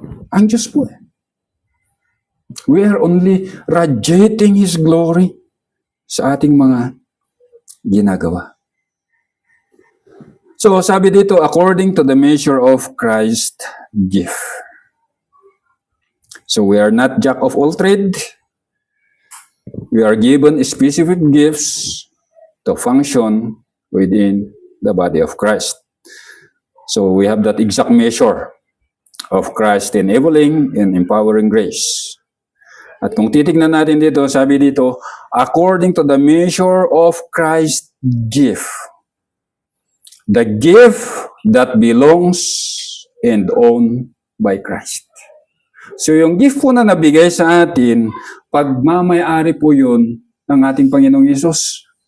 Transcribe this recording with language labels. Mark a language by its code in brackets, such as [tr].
[tl] Ang Diyos po [en] We are only radiating His glory [tl] sa ating mga ginagawa. [en] So, [tl] sabi dito, [en] according to the measure of Christ's gift. So, we are not jack of all trade. We are given specific gifts to function within the body of Christ. So, we have that exact measure of Christ enabling and empowering grace. [tl] At kung titignan natin dito, sabi dito, [en] according to the measure of Christ's gift. The gift that belongs and owned by Christ. [tl] So yung gift po na nabigay sa atin, pagmamayari po yun ng ating Panginoong Yesus.